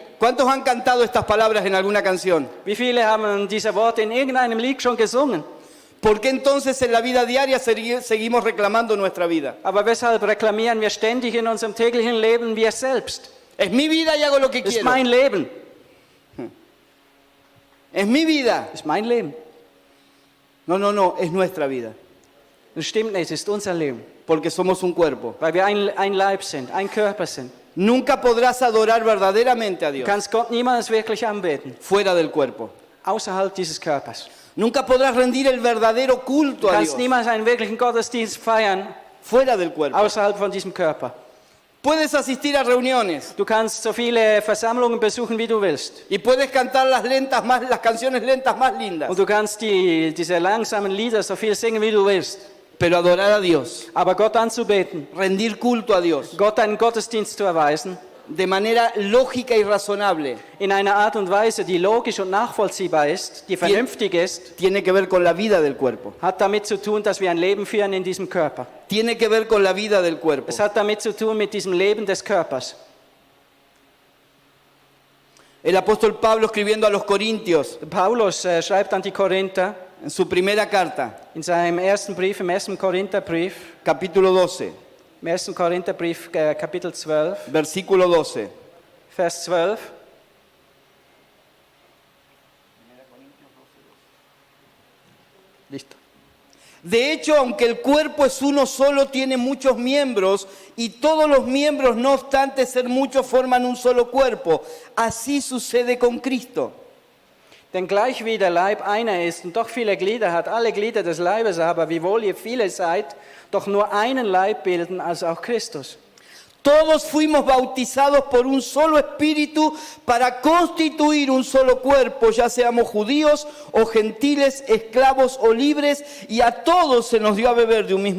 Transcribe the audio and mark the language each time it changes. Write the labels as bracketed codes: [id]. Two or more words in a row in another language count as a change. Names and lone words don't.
[es] ¿Cuántos han cantado estas palabras en alguna canción? [de] Wie viele haben diese Worte in irgendeinem Lied schon gesungen? [es] ¿Por qué entonces en la vida diaria seguimos reclamando nuestra vida? [de] Aber weshalb reklamieren wir ständig in unserem täglichen Leben wir selbst? [es] Es mi vida y hago lo que [de] Das ist [es] quiero. [de] mein Leben. [es] Es mi vida. [de] Das ist mein Leben. [es] No, es nuestra vida. [de] Das stimmt nicht, es ist unser Leben. [es] Porque somos un cuerpo. [de] Weil wir ein Leib sind, ein Körper sind. [es] Nunca podrás adorar verdaderamente a [de] Du [es] Dios [de] kannst Gott niemals wirklich anbeten, [es] fuera del cuerpo. [de] außerhalb dieses Körpers. [es] Nunca podrás rendir el verdadero culto [de] Du [es] a [de] kannst [es] Dios [de] niemals einen wirklichen Gottesdienst feiern, [es] fuera del cuerpo. [de] außerhalb von diesem Körper. [es] Puedes asistir a reuniones [de] Du kannst so viele Versammlungen besuchen, wie du willst. [es] y puedes cantar las canciones lentas más lindas, [de] Und du kannst diese langsamen Lieder so viel singen, wie du willst. [es] pero adorar a Dios, [de] Aber Gott anzubeten, [es] rendir culto a Dios [de] Gott einen Gottesdienst zu erweisen, [es] de manera lógica y razonable, [de] in einer Art und Weise, die logisch und nachvollziehbar ist, die vernünftig ist, [es] tiene que ver con la vida del cuerpo. [de] hat damit zu tun, dass wir ein Leben führen in diesem Körper. [es] Tiene que ver con la vida del cuerpo. [de] Es hat damit zu tun mit diesem Leben des Körpers. [es] El apóstol Pablo escribiendo a los Corintios [de] Paulus schreibt an die Korinther [es] en su primera carta, [de] in seinem ersten Brief, im 1. Korintherbrief, [es] capítulo 12, [de] im 1. Korintherbrief, Kapitel 12, [es] versículo 12. [de] Vers 12. [es] Listo. De hecho, aunque el cuerpo es uno solo, tiene muchos miembros y todos los miembros, no obstante ser muchos, forman un solo cuerpo. Así sucede con Cristo. [de] Denn gleich wie der Leib einer ist und doch viele Glieder hat, alle Glieder des Leibes aber, wiewohl ihr viele seid, doch nur einen Leib bilden, also auch Christus. [es] Todos fuimos bautizados por un solo espíritu para constituir un solo cuerpo, ya seamos judíos o gentiles, esclavos o libres, y a todos se nos dio a beber de un mismo